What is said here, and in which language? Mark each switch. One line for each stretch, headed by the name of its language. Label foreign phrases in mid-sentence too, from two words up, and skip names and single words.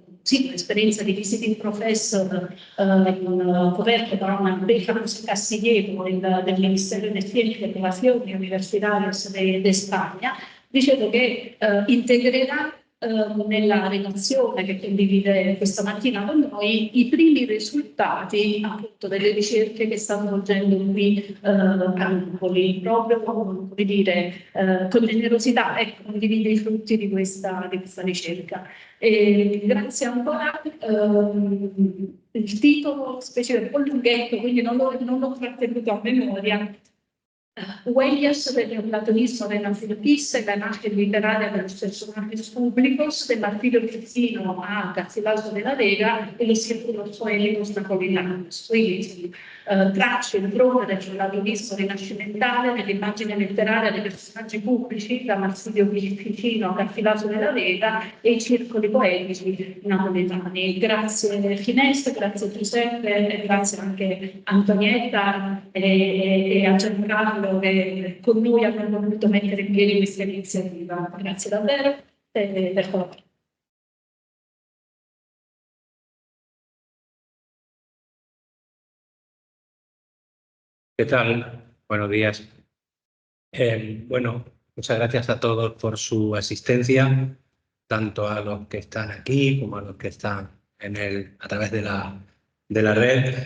Italian: sì, un'esperienza di
English: visiting professor
Italian: coperto da una becca Castillejo del Ministero de Ciencia e Innovazioni Universitarias de Spagna, dicevo che integrerà nella relazione che condivide questa mattina con noi i primi risultati appunto delle ricerche che sta svolgendo qui a Napoli, proprio come dire, con generosità ecco, condivide i frutti di questa ricerca. Grazie ancora. Il titolo specie un po' lunghetto, quindi non l'ho trattenuto a memoria.
Spanish: Huellas del neoplatonismo renacentista y la imagen literaria de los personajes públicos del Martirio Vicino a Garcilaso de la Vega e los círculos poéticos napolitanos.
Italian: Quindi tracce impronte del neoplatonismo rinascimentale nell'immagine letteraria dei personaggi pubblici da Marsilio Vicino a Garcilaso della Vega e i circoli poetici napoletani. Grazie Ginés, grazie Giuseppe e grazie anche Antonietta e a Giancarlo che con noi abbiamo voluto mettere in piedi questa iniziativa. Grazie davvero per favore.
Spanish: ¿Qué tal? Buenos días. Bueno, muchas gracias a todos por su asistencia, tanto a los que están aquí como a los que están a través de la red.